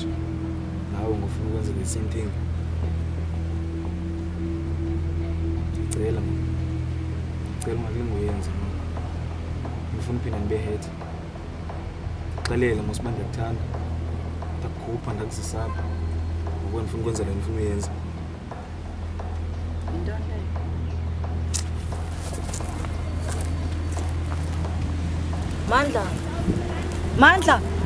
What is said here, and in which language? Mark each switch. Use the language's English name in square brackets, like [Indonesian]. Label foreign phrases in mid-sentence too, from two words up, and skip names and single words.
[Zulu] Nawe ngofuna ukwenza [English] the same thing. [Zulu] Ngicela mama. Ngicela manje ngoyenza mama. Ngifuna uphinda nibe head. [Xhosa] Xelela mosiba ndiyakuthanda. Ndakukhupha ndakuzisapha. [Zulu] Ngoba ngifuna ukwenza le ngifuna uyenza. Mandla.